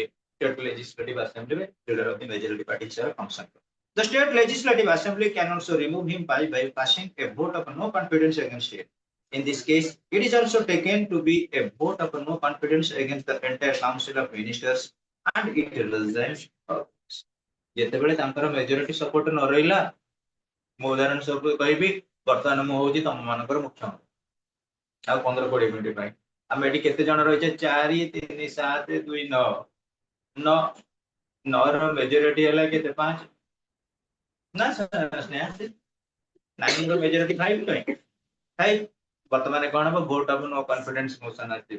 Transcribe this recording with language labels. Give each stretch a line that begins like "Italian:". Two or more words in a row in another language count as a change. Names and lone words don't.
English: State legislative assembly, leader of the majority party shall function. The state legislative assembly can also remove him by passing a vote of no confidence against him. In this case, it is also taken to be a vote of no confidence against the entire council of ministers and it resigns.
Odia: ଯେତେବେଳେ ତାଙ୍କର
English: majority support
Odia: ନ ରହିଲା, ମୁଁ ଉଦାହରଣ ସବୁ କହିବି, ବର୍ତ୍ତମାନ ମୁଁ ହଉଛି ତମ ମାନଙ୍କର ମୁଖ୍ୟମନ୍ତ୍ରୀ ଆଉ 15-20 ମିନିଟ ପାଇଁ ଆମେ ଏଠି କେତେ ଜଣ ରହିଛେ 4 3 7 2 9 9 ର ମେଜରିଟି ହେଲା କେତେ 5 ନା ସ୍ନେହା 9 ର ମେଜରିଟି 5 ପାଇଁ 5 ବର୍ତ୍ତମାନ କଣ ହବ
English: vote of no confidence motion
Odia: ଆସିବ।